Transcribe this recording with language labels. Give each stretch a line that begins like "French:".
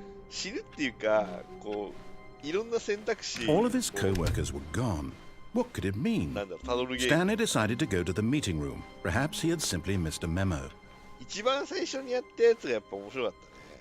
Japanese: 死ぬっていうか、こう、いろんな選択肢。
English: All of his co-workers were gone. What could it mean? Stanley decided to go to the meeting room. Perhaps he had simply missed a memo.
Japanese: 一番最初にやったやつがやっぱ面白かったね。